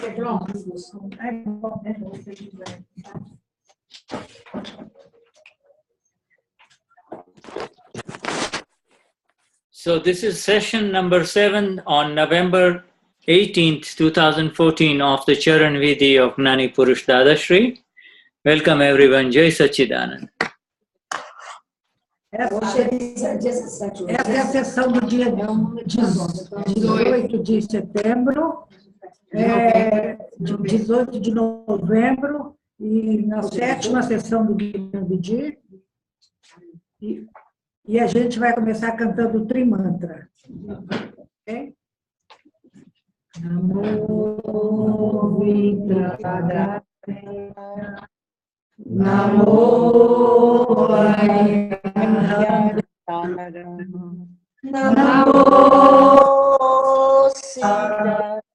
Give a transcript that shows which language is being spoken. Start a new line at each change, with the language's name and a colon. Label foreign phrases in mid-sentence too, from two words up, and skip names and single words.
English: So this is session number 7 on November 18th, 2014 of the Charan Vidhi of Gnani Purush Dadashri. Welcome everyone.
Gujarati: જય સચ્ચિદાનંદ.
Portuguese: Essa é a sessão do dia 18 de setembro, 18 de novembro, e na 7ª sessão do Vidhi. E a gente vai começar cantando o Trimantra. Ok?
Sanskrit: Namo Vidhi. Namo Namo Sita.